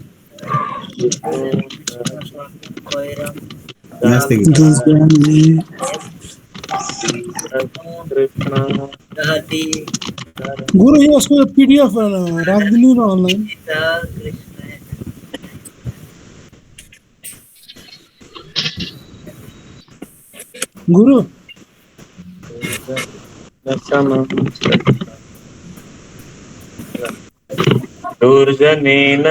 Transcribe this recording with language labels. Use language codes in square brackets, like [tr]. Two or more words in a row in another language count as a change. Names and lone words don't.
[sa] नास्ति। [ne] गुरु यसको पीडीएफ राखिदिनु न अनलाइन। गुरु [sa] दुर्जनेन